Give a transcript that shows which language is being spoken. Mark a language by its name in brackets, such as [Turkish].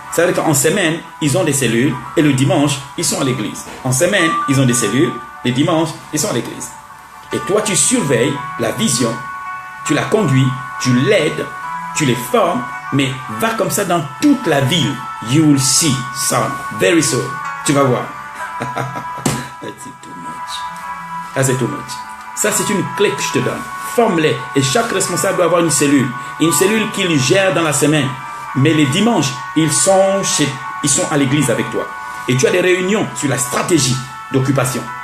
[French] Ça veut dire qu'en semaine, ils ont des cellules et le dimanche, ils sont à l'église. En semaine, ils ont des cellules, les dimanches, ils sont à l'église. Et toi, tu surveilles la vision, tu la conduis, tu l'aides, tu les formes, mais va comme ça dans toute la ville. [English] You will see, son, very soon. [French] Tu vas voir. [English] That's too much. That's too much. [French] Ça, c'est une clé que je te donne. Forme-les. Et chaque responsable doit avoir une cellule. Une cellule qu'il gère dans la semaine. Mais les dimanches, ils sont à l'église avec toi. Et tu as des réunions sur la stratégie d'occupation.